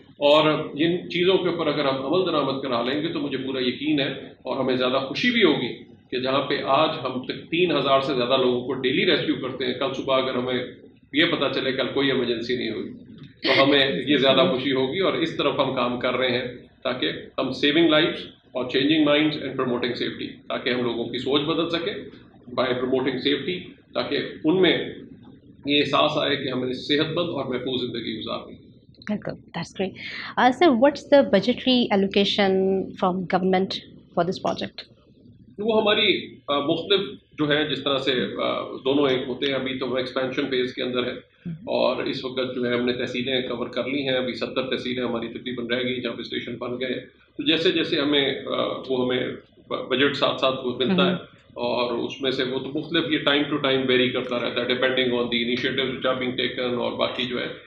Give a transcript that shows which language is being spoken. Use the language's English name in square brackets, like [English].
[Hindi] और इन चीज़ों के ऊपर अगर हम अमल दरामद करा लेंगे तो मुझे पूरा यकीन है और हमें ज़्यादा खुशी भी होगी कि जहाँ पे आज हम 3,000 से ज़्यादा लोगों को डेली रेस्क्यू करते हैं, कल सुबह अगर हमें ये पता चले कल कोई इमरजेंसी नहीं हुई तो हमें ये ज़्यादा खुशी होगी। और इस तरफ हम काम कर रहे हैं ताकि हम [English] saving lifes [Hindi] और [English] changing minds and promoting safety, [Hindi] ताकि हम लोगों की सोच बदल सके [English] by promoting safety, [Hindi] ताकि उनमें ये एहसास आए कि हमें सेहतमंद और महफूज ज़िंदगी गुजारनी है। [English] That's great. Sir, what's the budgetary allocation from government for this project? [Hindi] वो हमारी मुख्तलिफ जो है जिस तरह से दोनों एक होते हैं। अभी तो वो एक्सपेंशन फेज़ के अंदर है और इस वक्त जो है हमने तहसीलें कवर कर ली हैं। अभी 70 तहसीलें हमारी तकरीबन रह गई जहाँ पे स्टेशन बन गए। तो जैसे जैसे हमें बजट साथ साथ वो मिलता है और उसमें से वो तो मुख्तलिफ ये टाइम टू टाइम वेरी करता रहता है [English] depending on the initiatives which are being taken [Hindi] और बाकी जो है।